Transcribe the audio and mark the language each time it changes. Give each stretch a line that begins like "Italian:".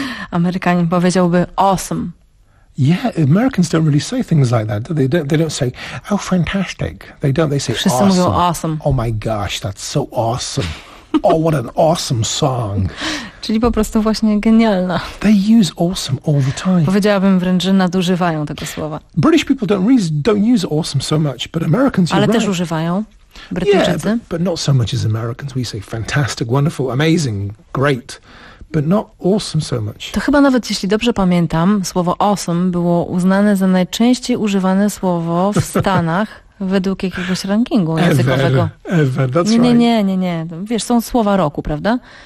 Polish: Amerykanin powiedziałby awesome.
English: Yeah, Americans don't really say things like that. They don't say, oh, fantastic. They don't. They say
Polish: wszyscy
English: awesome.
Polish: Mówią awesome.
English: Oh my gosh, that's so awesome. Oh, what an awesome song.
Polish: Czyli po prostu właśnie genialna.
English: They use awesome all the time.
Polish: Powiedziałabym wręcz, że nadużywają tego słowa.
English: British people don't use awesome so much, but Americans,
Polish: ale
English: right.
Polish: Też używają. Brytyjczycy.
English: Yeah, but not so much as Americans. We say fantastic, wonderful, amazing, great, but not awesome so much.
Polish: To chyba nawet, jeśli dobrze pamiętam, słowo awesome było uznane za najczęściej używane słowo w Stanach według jakiegoś rankingu językowego.
English: Ever. That's
Polish: nie,
English: right.
Polish: Nie. Wiesz, są słowa roku, prawda?